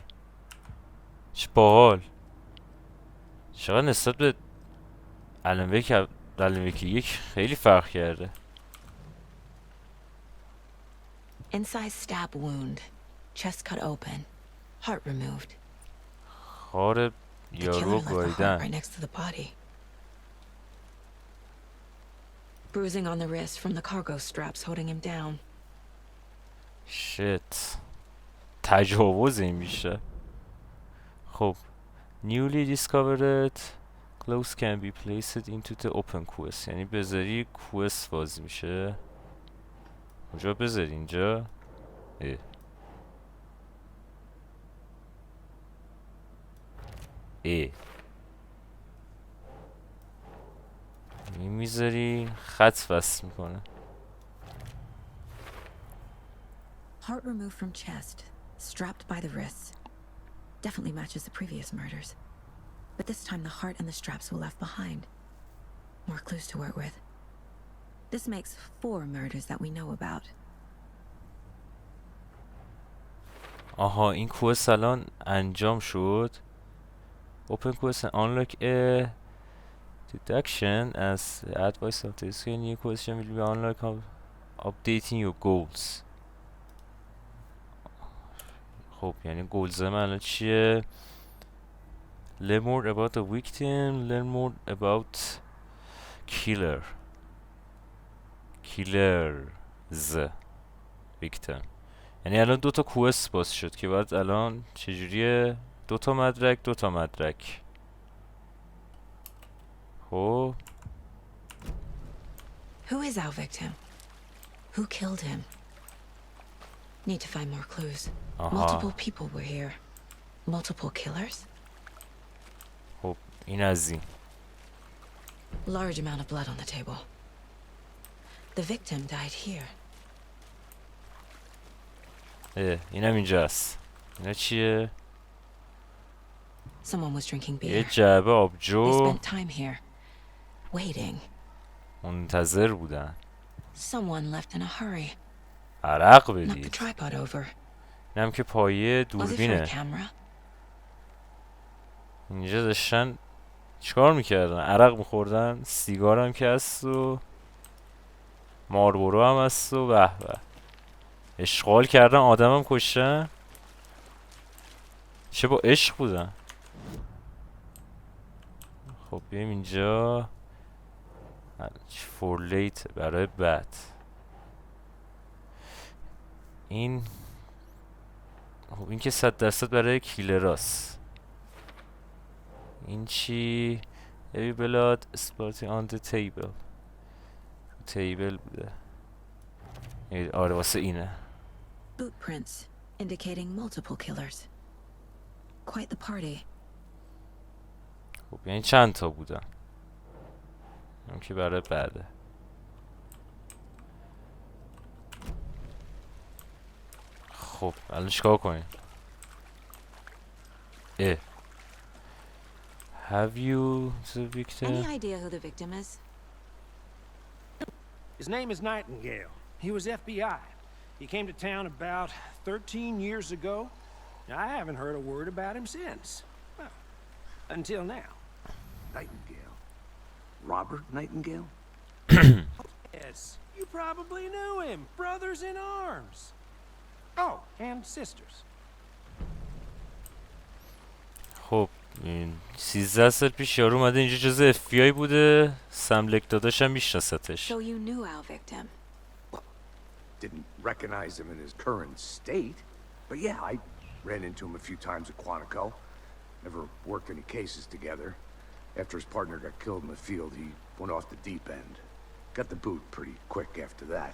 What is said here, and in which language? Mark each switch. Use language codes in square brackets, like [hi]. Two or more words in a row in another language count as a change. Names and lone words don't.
[fa] چه باحال. چقدر نسبت به الان [en] week one [fa] خیلی فرق کرده. [en] Incise stab wound. Chest cut open. Heart removed. [fa] خار [en] The killer [fa] یارو [en] left the heart [fa] گاییدن. [en] right next to the body. Bruising on the wrist from the cargo straps holding him down. [fa] شت تجاوز این میشه. [en] خب newly discovered clothes can be placed into the open quest. [fa] یعنی بذاری quest باز میشه. کجا بذاری اینجا؟ این میذاری خط وصل میکنه. [en] Heart removed from chest, strapped by the wrists. Definitely matches the previous murders. But this time the heart and the straps were left behind. More clues to work with. This makes 4 murders that we know about. [fa] آها این کوست الان انجام شد. [en] Open quest and unlock a deduction as the advice of this new question will be unlock of updating your goals. [fa] خب یعنی گولز من الان چیه؟ [en] Learn more about the victim. Learn more about killers. victim. [fa] یعنی الان 2 تا کوست باز شد که بعد الان چجوریه؟ 2 تا مدرک. خب [en] Who is our victim? Who killed him? Need to find more clues. Multiple people were here. Multiple killers? [fa] خب این از این. [en] Large amount of blood on the table. The victim died here. [fa] اینم اینجاست. اینا چیه؟ [en] Someone was drinking [fa] یه [en] beer. [fa] جعبه [en] They [fa] آبجو [en] spent time here, waiting. [fa] منتظر بودن. [en] Someone left in a hurry. [fa] عرق [en] Knocked the [fa] بدید. [en] tripod over. [fa] اینم که پایه [en] Was it for a [fa] دوربینه. [en] camera? [fa] اینجا داشتن چیکار میکردن؟ عرق میخوردن. سیگار هم که هست و ماربورو هم هست و به به. اشغال کردن آدم هم کشتن. چه با عشق بودن. خب بیایم اینجا. [en] for late [fa] برای بعد. این خب این که 100% برای کیلراست. این چی؟ [en] Every blood spotting on the table. [fa] تیبل بوده. آره واسه اینه. [en] Boot prints indicating multiple killers. Quite the party. [fa] خب یعنی چند تا بودن. اون که برای بعده. خب الان چیکار کنیم؟ [en] Have you the victim? Any idea who the victim is? His name is Nightingale. He was FBI. He came to town about 13 years ago. I haven't heard a word about him since. Well, until now. Nightingale? Robert Nightingale? Yes, you probably knew him. Brothers in arms. Oh, and sisters. [fa] خب این 13 سال پیش یارو اومده اینجا جزء FBI بوده. سملک داداشم میشناستش. [en] So you knew our victim. Didn't recognize him in his current state. But yeah, I ran into him a few times at Quantico. Never worked any cases together. After his partner got killed in the field, he went off the deep end. Got the boot pretty quick after that.